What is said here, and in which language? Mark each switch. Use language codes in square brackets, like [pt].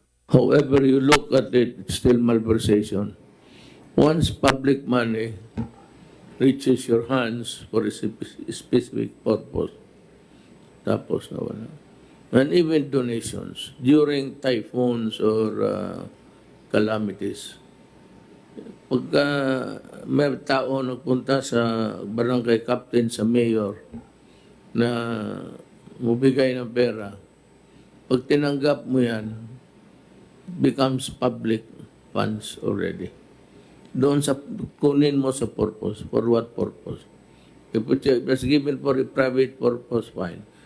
[en] However you look at it, it's still malversation. Once public money reaches your hands for a specific purpose, [tl] tapos na wala. [en] And even donations during typhoons or calamities. [tl] Pagka may tao nagpunta sa barangay captain, sa mayor, na mabigay ng pera, Pag tinanggap mo yan, [en] becomes public funds already. [tl] Doon sa kunin mo sa purpose. [en] For what purpose? If it was given for a private purpose, fine.